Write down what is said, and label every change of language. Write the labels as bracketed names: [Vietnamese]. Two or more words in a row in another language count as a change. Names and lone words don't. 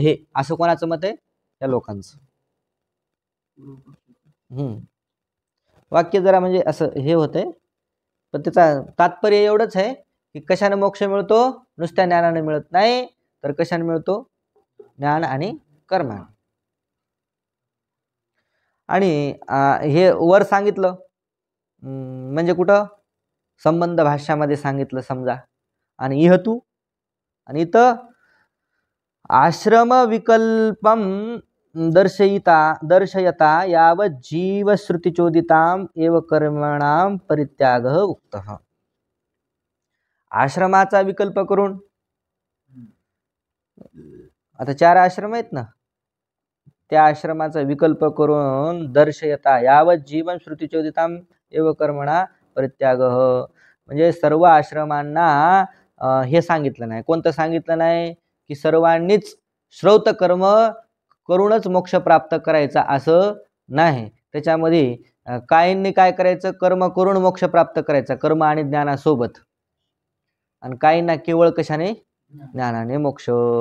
[Marathi] हे असं कोणाचं मत आहे, त्या लोकांचं. वाक्य जरा म्हणजे असं हे होतंय, पण त्याचा तात्पर्य एवढंच आहे की कशाने मोक्ष मिळतो, नुसत्या ज्ञानाने मिळत नाही, तर कशाने मिळतो, ज्ञान आणि कर्माने. आणि हे वर सांगितलं म्हणजे कुठं, संबंध भाष्यामध्ये सांगितलं समजा, आणि इहतू, आणि इथं [Sanskrit] आश्रम विकल्पम दर्शयता यावत जीव श्रुतिचोदिताम एव कर्मणाम परित्याग उक्तः. [Marathi] आश्रमाचा विकल्प करून, आता 4 आश्रम आहेत ना, त्या आश्रमाचा विकल्प करून [Sanskrit] दर्शयता यावत जीवन श्रुतिचोदिताम एव कर्मणा परित्याग, [Marathi] म्हणजे सर्व आश्रमांना हे सांगितलं नाही. कोणतं सांगितलं नाही, की सर्वांनीच श्रौत कर्म करूनच मोक्ष प्राप्त करायचा असं नाही. त्याच्यामध्ये काहींनी काय करायचं, कर्म करून मोक्ष प्राप्त करायचा, कर्म आणि ज्ञानासोबत, आणि काहींना केवळ कशाने, ज्ञानाने मोक्ष.